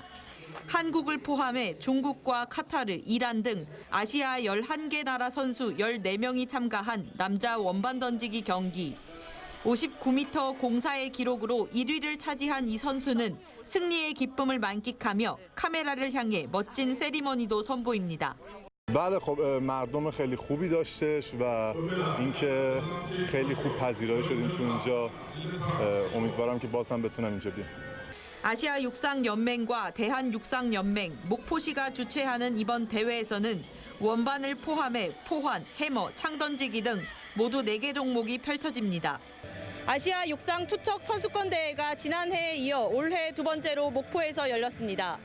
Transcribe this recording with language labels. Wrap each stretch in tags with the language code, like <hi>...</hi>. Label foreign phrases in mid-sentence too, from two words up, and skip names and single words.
<ko>한국을 포함해 중국과 카타르, 이란 등 아시아 11개 나라 선수 14명이 참가한 남자 원반 던지기 경기. 59m 04의 기록으로 1위를 차지한 이 선수는 승리의 기쁨을 만끽하며 카메라를 향해 멋진 세리머니도 선보입니다.</ko> <fa>بله خب مردم خیلی خوبی داشتش و اینکه خیلی خوب پذیرایی شدیم تو اینجا امیدوارم که باز هم بتونم اینجا بیام.</fa> <ko>아시아 육상 연맹과 대한 육상 연맹, 목포시가 주최하는 이번 대회에서는 원반을 포함해 포환, 해머, 창던지기 등 모두 4개 종목이 펼쳐집니다. 아시아 육상 투척 선수권 대회가 지난해에 이어 올해 두 번째로 목포에서 열렸습니다.</ko>